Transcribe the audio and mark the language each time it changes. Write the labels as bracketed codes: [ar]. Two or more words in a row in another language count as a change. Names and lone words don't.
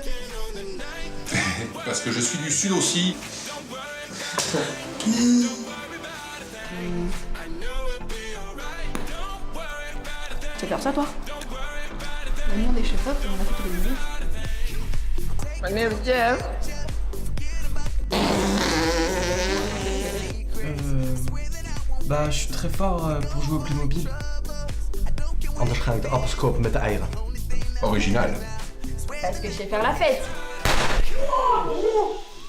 [fr] Parce que je suis du sud aussi. Tu vas faire ça toi? Le monde est chef-op et on a fait tous les musiques. [en] My name is Jeff. [fr] Bah, je suis très fort pour jouer au Playmobil. [nl] Anders ga ik de appels kopen met de eieren. [fr] Original. Parce que je sais faire la fête.